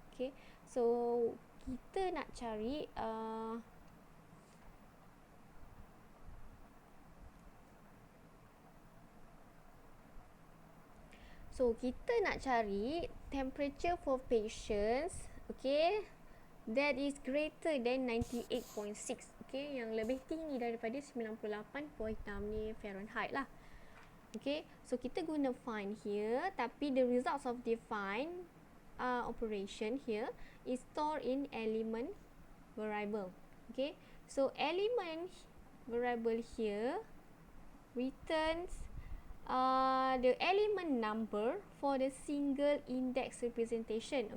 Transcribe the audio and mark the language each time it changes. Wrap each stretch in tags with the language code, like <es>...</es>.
<en>Okay, so</en> <ms>kita nak cari</ms> <en>temperature for patients, okay, that is greater than 98.6.</en> <ms>Okay, yang lebih tinggi daripada 98.6 ni Fahrenheit lah.</ms> <en>Okay, so</en> <ms>kita guna</ms> <en>find here,</en> <ms>tapi</ms> <en>the results of the find operation here is stored in element variable. Okay, so element variable here returns the element number for the single index representation.</en>